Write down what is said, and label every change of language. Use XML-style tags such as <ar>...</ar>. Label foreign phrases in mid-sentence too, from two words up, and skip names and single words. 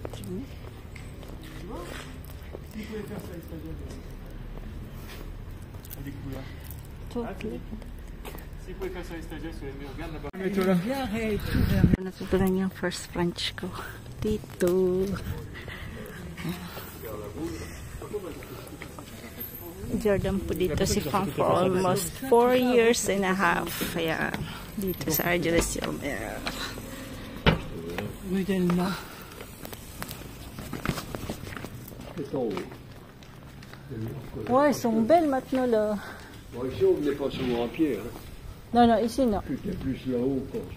<fr>Si vous pouvez faire ça les stagiaires sur les murs, regarde là-bas. Bien réécrit.</fr> <tl>Natutunan yung</tl> <en>first French</en> <tl>ko. Dito. Jordan po dito si Frank</tl> <en>for almost 4 years and a half.</en> <tl>Ayan. Dito sa Argile-sur-Mer.</tl> <fr>Modèlement. Ouais, ils sont belles maintenant là. Bon, ici, on n'est pas souvent à pied. Hein. Non, non, ici non. Plus là-haut, quoi.</fr>